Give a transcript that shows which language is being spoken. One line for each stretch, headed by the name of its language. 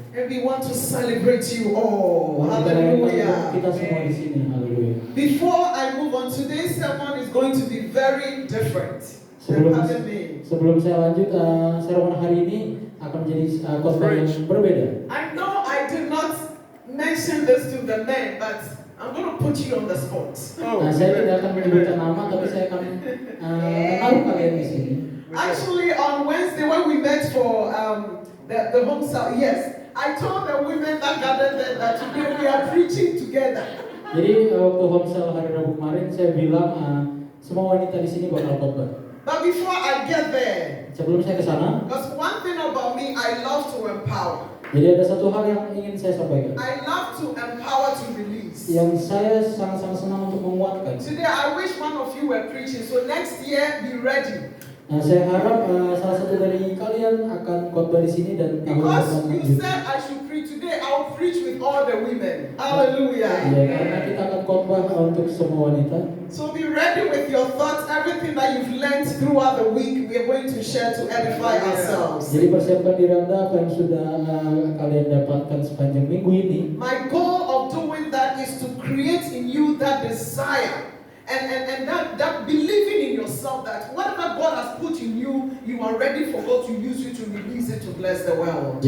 English: And we want to celebrate you all.
Indonesian: Kita rayakan
English: Hallelujah.
Indonesian: kita semua di sini. Haleluya.
English: Before I move on, today's sermon is going to be very different than other days.
Indonesian: Sebelum saya lanjut, sermon hari ini akan menjadi khotbah yang berbeda.
English: I know I did not mention this to the men, but I'm going to put you on the spot. Oh,
Indonesian: Nah, saya tidak akan menyebutkan nama, tapi saya akan menaruh kalian di sini.
English: Actually, on Wednesday when we met for the home service, yes, I told the women that gathered there that today we are preaching together.
Indonesian: Jadi waktu homesel hari Rabu kemarin saya bilang semua wanita di sini bakal khotbah.
English: But before I get there,
Indonesian: Sebelum saya ke sana,
English: because one thing about me, I love to empower.
Indonesian: jadi ada satu hal yang ingin saya sampaikan.
English: I love to empower to release.
Indonesian: Yang saya sangat-sangat senang untuk menguatkan.
English: Today I wish one of you were preaching, so next year be ready.
Indonesian: Nah, saya harap salah satu dari kalian akan khotbah di sini dan tahun
English: Because
Indonesian: depan
English: you
Indonesian: lanjut.
English: said I should preach today, I'll preach with all the women. Hallelujah.
Indonesian: Ya, karena kita akan khotbah untuk semua wanita.
English: So be ready with your thoughts, everything that you've learned throughout the week, we are going to share to edify ourselves.
Indonesian: Jadi persiapkan diri Anda apa yang sudah kalian dapatkan sepanjang minggu ini.
English: My goal of doing that is to create in you that desire and that believing in yourself that whatever God has put in you, you are ready for God to use you to release it to bless the world.